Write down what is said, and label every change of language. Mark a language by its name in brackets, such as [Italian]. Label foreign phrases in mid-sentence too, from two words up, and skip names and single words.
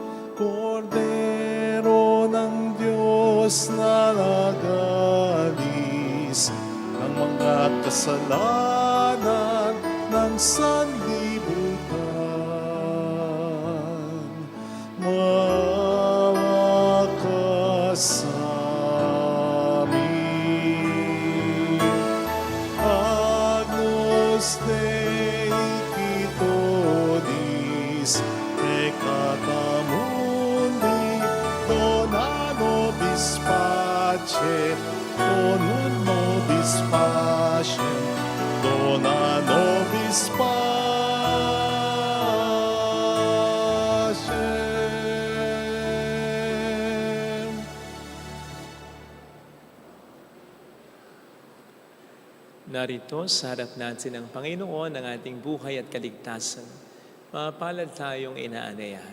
[Filipino] Kordero ng Diyos na nagalis ng mga kasalanan ng sanlibutan. Maawa ka sa amin. [Latin] Agnus Dei Quitoris, peccata mundi, dona nobis pace, donum nobis pacem, dona nobis pacem. [Filipino] Narito sa harap natin ang Panginoon ng ating buhay at kaligtasan. Mapalad tayong inaanayahan.